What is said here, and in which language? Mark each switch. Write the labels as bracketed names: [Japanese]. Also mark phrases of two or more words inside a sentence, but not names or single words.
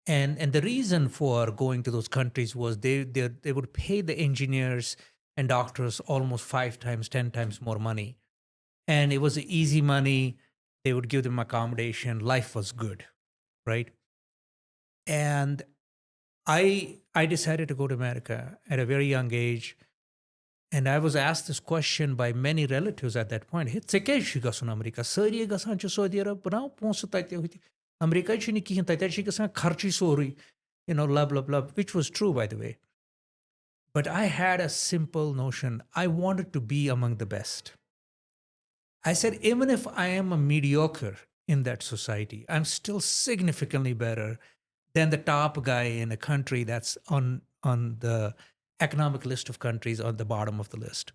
[English] And the reason for going to those countries was they would pay the engineers and doctors almost 5 times, 10 times more money, and it was easy money. They would give them accommodation. Life was good, right? And I decided to go to America at a very young age. And I was asked this question by many relatives at that point. [Kashmiri] Hey, ژےٚ کیٛازِ چھُے گژھُن امریکہ؟ سٲری گژھان چھِ سعودی عرب، بناو پونٛسہٕ تَتہِ ہُتہِ. امریکہ چھُنہٕ کِہیٖنۍ، تَتہِ چھُ گژھان خرچی سورُے. [English] Love, which was true, by the way. But I had a simple notion. I wanted to be among the best. I said, even if I am a mediocre in that society, I'm still significantly better than the top guy in a country that's on the economic list of countries on the bottom of the list.